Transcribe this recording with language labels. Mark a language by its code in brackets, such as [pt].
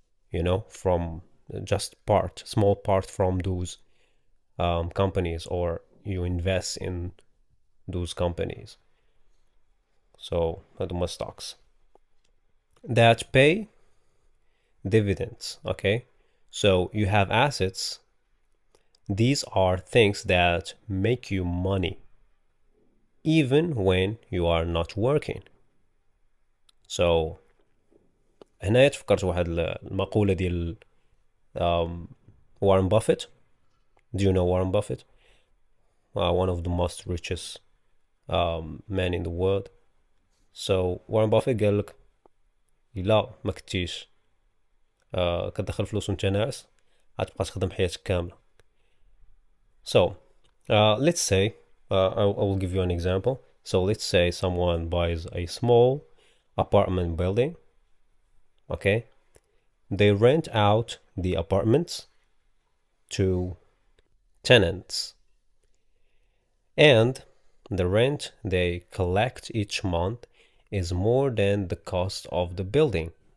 [en] You know, from just small part from those companies, or you invest in those companies. So هادو stocks. that pay dividends, okay? So you have assets. These are things that make you money even when you are not working. [ar] So هنا تفكرت واحد المقولة ديال Warren Buffett. [en] Do you know Warren Buffett? One of the most richest men in the world. [ar] So Warren Buffett قال لك إلا ما كنتيش كتدخل فلوس وانت ناعس غتبقى تخدم حياتك كاملة. [en] So let's say I will give you an example. So let's say someone buys a small apartment building. Okay, they rent out the apartments to tenants, and the rent they collect each month is more than the cost of the building.